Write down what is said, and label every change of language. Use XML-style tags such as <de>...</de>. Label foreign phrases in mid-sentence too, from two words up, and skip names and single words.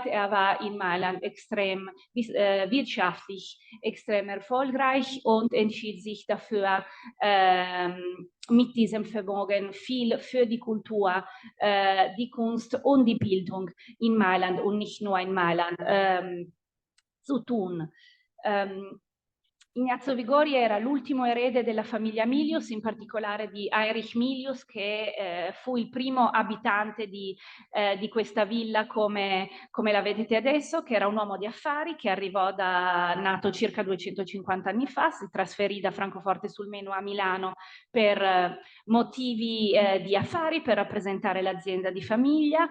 <de>Er war in Mailand wirtschaftlich extrem erfolgreich und entschied sich dafür, mit diesem Vermögen viel für die Kultur, die Kunst und die Bildung in Mailand und nicht nur in Mailand zu tun.</de> <it>Ignazio Vigoni era l'ultimo erede della famiglia Milius, in particolare di Heinrich Milius, che fu il primo abitante di questa villa come la vedete adesso, che era un uomo di affari che nato circa 250 anni fa, si trasferì da Francoforte sul Meno a Milano per motivi di affari, per rappresentare l'azienda di famiglia.</it>